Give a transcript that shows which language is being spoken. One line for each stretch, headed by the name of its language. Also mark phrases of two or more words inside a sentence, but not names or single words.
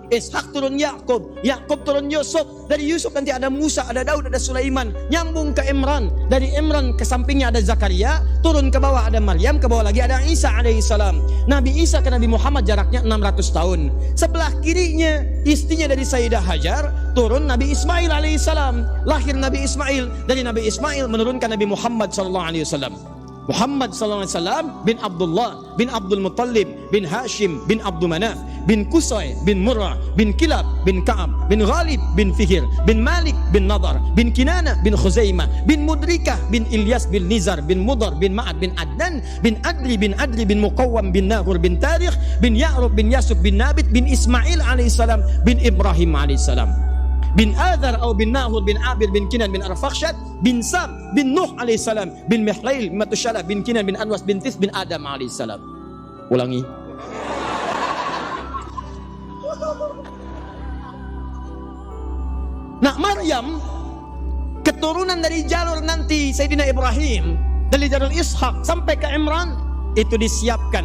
Indonesian: Ishak turun Yakub, Yakub turun Yusuf, dari Yusuf nanti ada Musa, ada Daud, ada Sulaiman, nyambung ke Imran, dari Imran ke sampingnya ada Zakaria, turun ke bawah ada Maryam, ke bawah lagi ada Isa alaihissalam. Nabi Isa ke Nabi Muhammad jaraknya 600 tahun. Sebelah kirinya istrinya dari Sayyidah Hajar, turun Nabi Ismail alaihissalam, lahir Nabi Ismail, dari Nabi Ismail menurunkan Nabi Muhammad
Arabic: صلى الله عليه وسلم.
Indonesian: Muhammad
Arabic: صلى الله عليه وسلم
Indonesian: bin Abdullah bin Abdul Muttalib bin Hashim bin Abdul Manaf bin Qusay bin Murrah bin Kilab bin Ka'ab bin Ghalib bin Fihr bin Malik bin Nadar bin Kinana bin Khuzaimah bin Mudrikah bin Ilyas bin Nizar bin Mudar bin Ma'ad bin Adnan bin Adli bin Muqawwam bin Nahur bin Tarikh bin Ya'rub bin Yasub bin Nabit bin Ismail alaihissalam bin Ibrahim alaihissalam bin Adhar atau bin Nahur bin Abir bin Kinan bin Arfakhshad bin Sam bin Nuh alaihissalam bin Mihlail bin Matushalah bin Kinan bin Anwas bin Tis bin Adam alaihissalam. Ulangi. Nah, Maryam keturunan dari jalur nanti Sayyidina Ibrahim, dari jalur Ishak sampai ke Imran, itu disiapkan.